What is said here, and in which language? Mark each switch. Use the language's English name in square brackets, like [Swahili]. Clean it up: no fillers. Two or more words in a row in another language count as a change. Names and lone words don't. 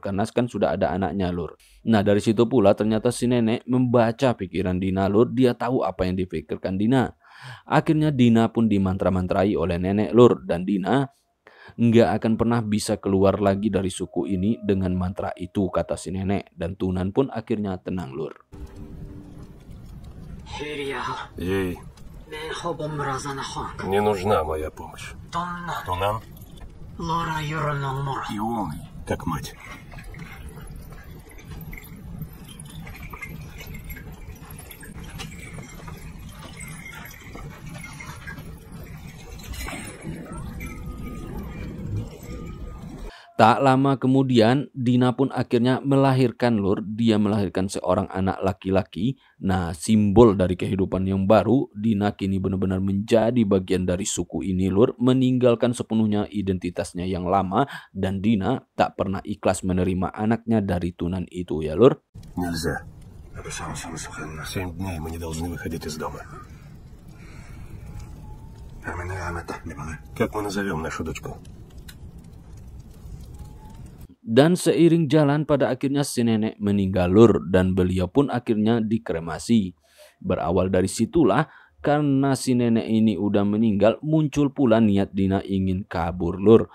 [Indonesian] Karena kan sudah ada anaknya, lur. Nah, dari situ pula ternyata si nenek membaca pikiran Dina, lur. Dia tahu apa yang dipikirkan Dina. Akhirnya Dina pun dimantra-mantrai oleh nenek, lur. Dan Dina Nggak akan pernah bisa keluar lagi dari suku ini dengan mantra itu, kata si nenek. Dan Tunan pun akhirnya tenang, Lur. [Russian] Ей, не нужна моя помощь. Тунан? И умный, как мать. [Indonesian] Tak lama kemudian, Dina pun akhirnya melahirkan, Lur. Dia melahirkan seorang anak laki-laki. Nah, simbol dari kehidupan yang baru, Dina kini benar-benar menjadi bagian dari suku ini, Lur. Meninggalkan sepenuhnya identitasnya yang lama. Dan Dina tak pernah ikhlas menerima anaknya dari Tunan itu, ya, Lur. [Russian] Нельзя. 7 дней мы не должны выходить из дома. Как мы назовем нашу дочку? [Indonesian] Dan seiring jalan pada akhirnya si nenek meninggal, Lur, dan beliau pun akhirnya dikremasi. Berawal dari situlah, karena si nenek ini udah meninggal, muncul pula niat Dina ingin kabur, Lur.